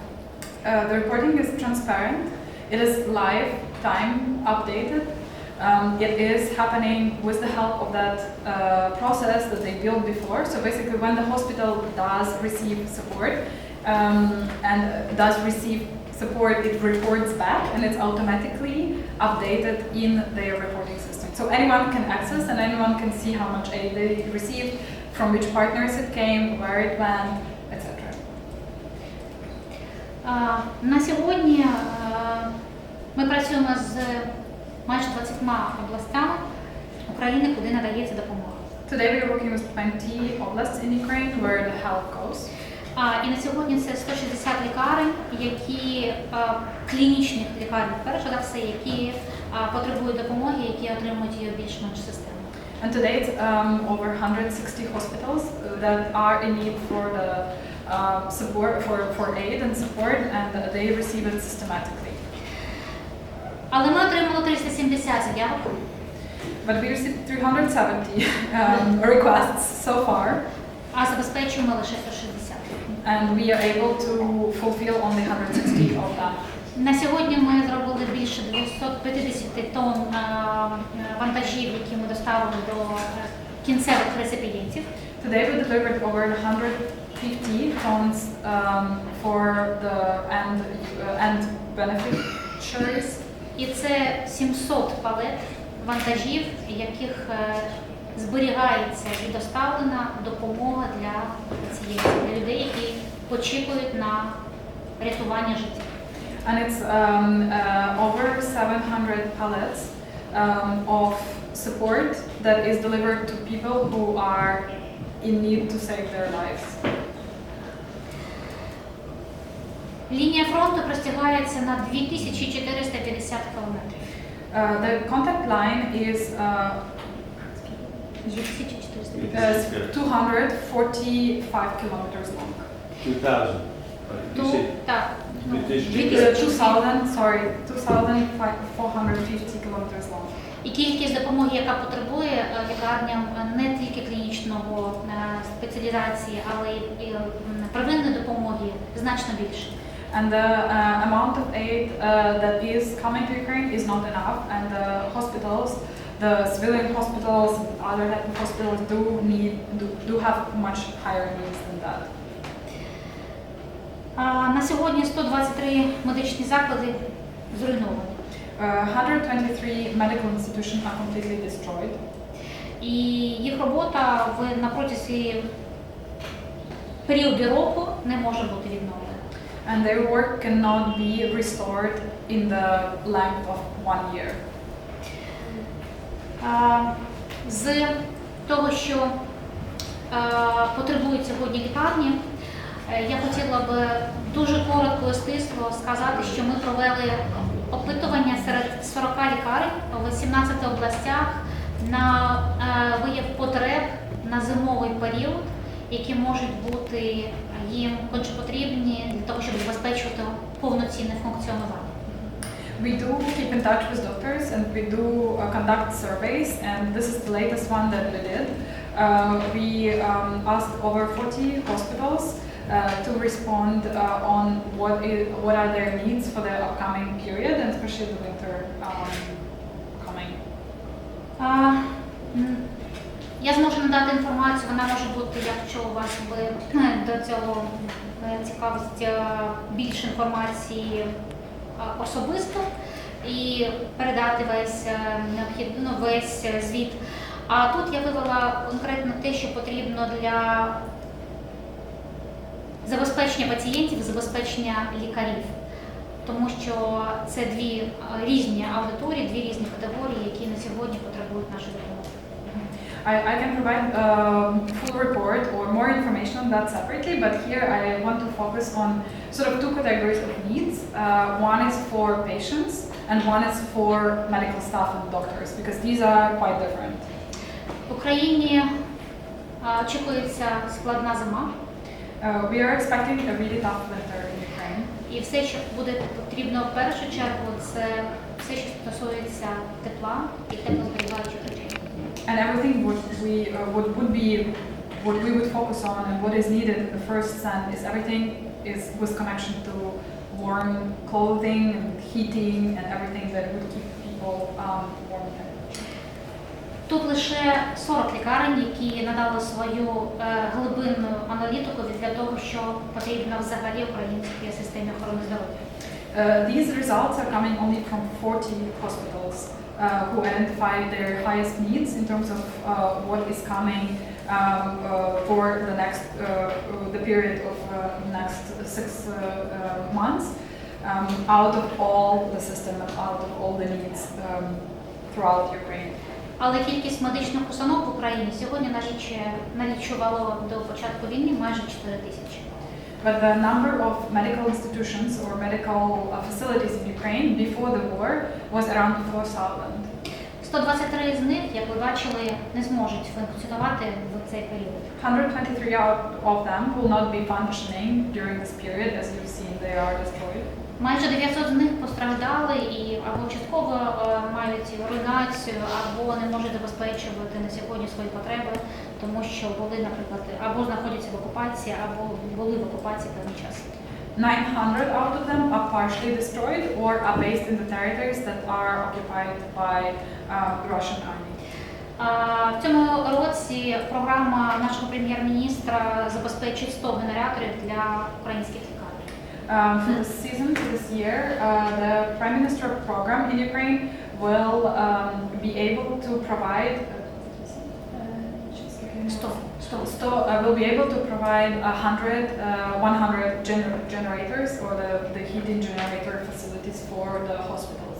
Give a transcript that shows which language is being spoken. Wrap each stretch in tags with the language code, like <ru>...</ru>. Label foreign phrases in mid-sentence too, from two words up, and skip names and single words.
<en>The reporting is transparent. It is live, time updated. It is happening with the help of that process that they built before. So basically, when the hospital does receive support and does receive support, it reports back and it's automatically updated in their reporting system. So anyone can access and anyone can see how much aid they received, from which partners it came, where it went, etc.</en> <uk>На сьогодні ми працюємо з майже 20 областями України, куди надається допомога.</uk> <en>Today we are working with 20 oblasts in Ukraine where the help goes.</en> <uk>І на сьогодні це 160 лікарень, які клінічних лікарень, перше за все, які потребують допомоги, які отримують її більш-менш системно.</uk> <en>And today it's over 160 hospitals that are in need for the support, for aid and support, and they receive it systematically.</en> <uk>Але ми отримали 370 заявок.</uk> <en>But we received 370 requests so far.</en> <uk>А забезпечуємо лише 160.</uk> <en>And we are able to fulfill only 160 of that.</en> <uk>На сьогодні ми зробили більше 250 тонн вантажів, які ми доставили до кінцевих реципієнтів.</uk> <en>Today we delivered over 150 tons for the end beneficiaries.</en> <uk>І це 700 палет вантажів, яких зберігається і доставлена допомога для пацієнтів, для людей, які очікують на рятування життя.</uk> <en>And it's over 700 pallets of support that is delivered to people who are in need to save their lives.</en> <uk>Лінія фронту простягається на 2450 кілометрів.</uk> <en>The contact line is 245 kilometers long. 2,000. You said</en> <uk>Так,</uk> <en>2,450 kilometers long.</en> <uk>і кількість допомоги, яка потребує лікарням не тільки клінічного спеціалізації, але й первинної допомоги значно більше.</uk> <en>And the amount of aid that is coming to Ukraine is not enough, and the hospitals, the civilian hospitals, other hospitals do have much higher needs than that.</en> <uk>На сьогодні 123 медичні заклади зруйновані.</uk> <en>123 medical institutions are completely destroyed.</en> <uk>І їх робота на протязі періоду року не може бути відновлена.</uk> <en>And their work cannot be restored in the length of 1 year.</en> <uk>З того, що потребують сьогодні лікарні, я хотіла б дуже коротко і стисло сказати, що ми провели опитування серед 40 лікарень в 17 областях на вияв потреб на зимовий період, які можуть бути їм конче потрібні для того, щоб забезпечувати повноцінне функціонування.</uk> <en>We do keep in touch with doctors and we do conduct surveys, and this is the latest one that we did. We asked over 40 hospitals to respond on what are their needs for the upcoming period, and especially the winter coming.</en> <uk>Я зможу надати інформацію, вона може бути, якщо у вас до цього цікавість більше інформації особисто і передати весь звіт. А тут я вивела конкретно те, що потрібно для забезпечення пацієнтів, забезпечення лікарів. Тому що це дві різні аудиторії, дві різні категорії, які на сьогодні потребують нашої допомоги.</uk> <en>I can provide a full report or more information on that separately, but here I want to focus on sort of two categories of needs. One is for patients and one is for medical staff and doctors, because these are quite different.</en> <uk>В Україні очікується складна зима.</uk> <en>We are expecting a really tough winter in Ukraine.</en> <uk>І все, що буде потрібно в першу чергу, це все, що стосується тепла і теплозберігаючих речей.</uk> <en>And everything what we would focus on and what is needed in the first sense is everything is with connection to warm clothing and heating and everything that would keep people warm temperature.</en> <uk>Тут лише 40 лікарень, які надали свою глибинну аналітику для того, що потрібно взагалі українській системі охорони здоров'я.</uk> <en>These results are coming only from 40 hospitals who identify their highest needs in terms of what is coming for the period of next 6 months out of all the system and out of all the needs throughout Ukraine.</en> <uk>Але кількість медичних установ в Україні сьогодні налічувало до початку війни майже 4 тисячі.</uk> <en>But the number of medical institutions or medical facilities in Ukraine before the war was around 4,000.</en> <uk>123 з них, як ви бачили, не зможуть функціонувати в цей період.</uk> <en>123 out of them will not be functioning during this period, as you've seen, they are destroyed.</en> <uk>Майже 900 з них постраждали і або частково мають руйнацію, або не можуть забезпечувати на сьогодні свої потреби, тому що були, наприклад, або знаходяться в окупації, або були в окупації певний час.</uk> <en>900 out of them are partially destroyed or are based in the territories that are occupied by Russian army.</en> <uk>В цьому році програма нашого прем'єр-міністра забезпечить 100 генераторів для українських лікарень.</uk> <en>For this season, for this year, the Prime Minister program in Ukraine will be able to provide. Will be able to provide 100 generators or the heating generator facilities for the hospitals.</en>